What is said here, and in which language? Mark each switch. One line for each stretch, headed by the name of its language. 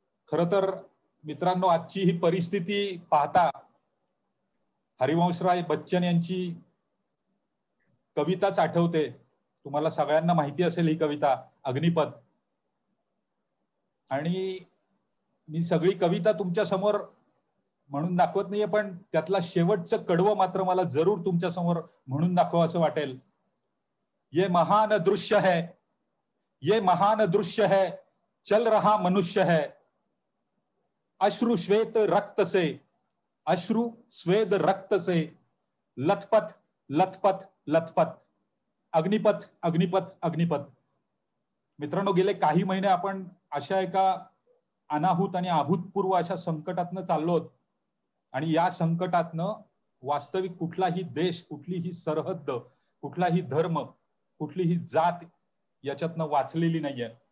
Marathi: खरं तर मित्रांनो, आजची ही परिस्थिती पाहता हरिवंशराय बच्चन यांची कविताच आठवते. तुम्हाला सगळ्यांना माहिती असेल ही कविता, अग्निपथ. आणि मी सगळी कविता तुमच्या समोर म्हणून दाखवत नाहीये, पण त्यातला शेवटचं कडवं मात्र मला जरूर तुमच्या समोर म्हणून दाखवा असं वाटेल.
Hindi: ये महान दृश्य है, ये महान दृश्य है, चल रहा मनुष्य है, अश्रु श्वेत रक्त से, अश्रु श्वेत रक्त से, लथपथ लथपथ लथपथ, अग्निपथ अग्निपथ अग्निपथ.
Marathi: मित्रांनो, गेले काही महिने आपण अशा एका अनाहूत आणि अभूतपूर्व अशा संकटातनं चाललो आहोत. आणि या संकटातनं वास्तविक कुठलाही देश, कुठलीही सरहद्द, कुठलाही धर्म, कुठलीही जात याच्यातनं वाचलेली नाहीये.